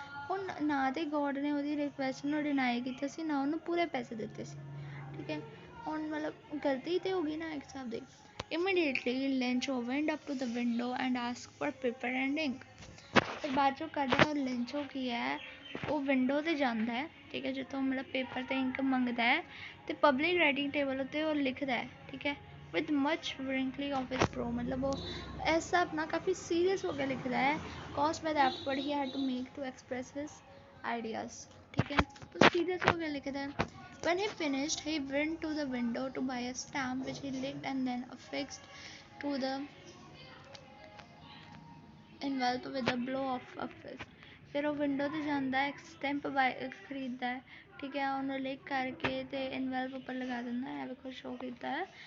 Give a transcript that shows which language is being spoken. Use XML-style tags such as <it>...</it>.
<pa>ਹੁਣ ਨਾ ਤੇ ਗੋਡ ਨੇ ਉਹਦੀ ਰਿਕੁਐਸਟ ਨੂੰ ਡਿਨਾਈ ਕੀਤਾ ਸੀ, ਨਾ ਉਹਨੂੰ ਪੂਰੇ ਪੈਸੇ ਦਿੱਤੇ ਸੀ, ਠੀਕ ਹੈ। ਹੁਣ ਮਤਲਬ ਗਲਤੀ ਤੇ ਹੋ ਗਈ ਨਾ ਇੱਕ ਹਿਸਾਬ ਦੀ।</pa> <en>Immediately Lencho went up to the window and asked for paper and ink.</en> <pa>ਫਿਰ ਬਾਅਦ ਚੋਂ ਕਰਦਾ ਲੈਂਚੋ ਕੀ ਹੈ, ਉਹ ਵਿੰਡੋ 'ਤੇ ਜਾਂਦਾ ਹੈ, ਠੀਕ ਹੈ, ਜਿੱਥੋਂ ਮਤਲਬ ਪੇਪਰ ਅਤੇ ਇੰਕ ਮੰਗਦਾ ਹੈ, ਅਤੇ ਪਬਲਿਕ ਰਾਈਟਿੰਗ ਟੇਬਲ ਉੱਤੇ ਉਹ ਲਿਖਦਾ ਹੈ, ਠੀਕ ਹੈ,</pa> <en>with much wrinkling of his brow,</en> <pa>ਮਤਲਬ ਉਹ ਇਸ ਹਿਸਾਬ ਨਾਲ ਕਾਫੀ ਸੀਰੀਅਸ ਹੋ ਕੇ ਲਿਖਦਾ ਹੈ,</pa> <en>caused by the effort he had to make to express his ideas,</en> <pa>ਠੀਕ ਹੈ, ਤਾਂ ਸੀਰੀਅਸ ਹੋ ਕੇ ਲਿਖਦਾ ਹੈ।</pa> <en>When he finished, he went to the window to buy a stamp which he licked and then affixed to the envelope with a blow of a fist.</en> <pa>ਫਿਰ ਉਹ window 'ਤੇ ਜਾਂਦਾ ਹੈ, ਸਟੈਂਪ ਖਰੀਦਦਾ ਹੈ, ਠੀਕ ਹੈ, ਉਹਨੂੰ ਲਿਖ ਕਰਕੇ ਅਤੇ ਇਨਵੈਲਪ ਉੱਪਰ ਲਗਾ ਦਿੰਦਾ ਹੈ, ਵੇਖੋ ਸ਼ੋਅ ਕੀਤਾ ਹੈ।</pa>